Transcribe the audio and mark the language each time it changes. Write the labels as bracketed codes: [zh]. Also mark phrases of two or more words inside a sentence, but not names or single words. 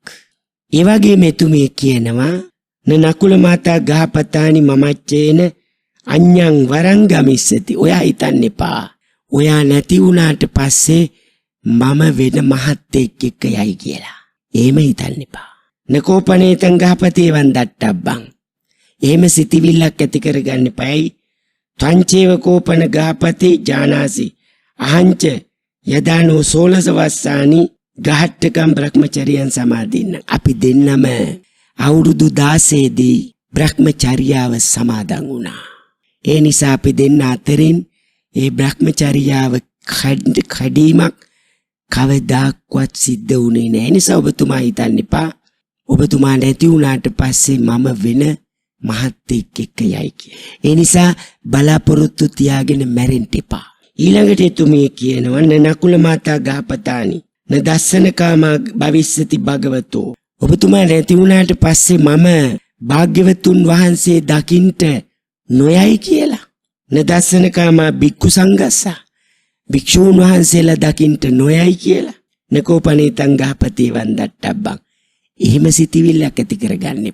[si] ඒ වගේම එතුමිය කියනවා නකුල මාතා [pi] ගහපතානි මමච්චේන අඤ්ඤං වරං ගමිස්සති. [si] ඔයා හිතන්න එපා. ඔයා නැති වුණාට පස්සේ මම වෙන මහත්තයෙක් එක්ක යයි කියලා. එහෙම හිතන්න එපා. [pi] නකෝපනේතං ගහපතේ වන්දට්ටබ්බං. [si] එහෙම සිතිවිල්ලක් ඇති කරගන්න එපායි. [pi] ත්වංචේව කෝපන ගහපතේ ජානාසි අහංච යදානෝ 16 වස්සානි ගහට්ටකම් බ්‍රහ්මචර්යයන් සමාදින්න. [si] අපි දෙන්නම අවුරුදු 16 දී බ්‍රහ්මචර්යාව සමාදන් වුණා. ඒ නිසා අපි දෙන්න අතරින් ඒ බ්‍රහ්මචර්යාව කඩීමක් කවදාක්වත් සිද්ධ වුණේ නැහැ. නිසා ඔබතුමා හිතන්න එපා ඔබතුමා නැති වුණාට පස්සේ මම වෙන මහත්තයෙක් එක්ක යයි කියලා. ඒ නිසා බලාපොරොත්තු තියාගෙන මැරෙන්න එපා. ඊළඟට එතුමිය කියනවා නකුල මාතා [pi] ගහපතානි නදස්සන කාම භවිස්සති භගවතෝ. [si] ඔබතුමා නැති වුණාට පස්සේ මම භාග්‍යවතුන් වහන්සේ දකින්ට නොයයි කියලා. [pi] නදස්සන කාම භික්ඛු සංඝස්සා. [si] භික්ෂූන් වහන්සේලා දකින්ට නොයයි කියලා. [pi] නකෝපනේතං ගහපතේ වන්දට්ටබ්බං. [si] එහෙම සිතිවිල්ලක් ඇති කරගන්නේ.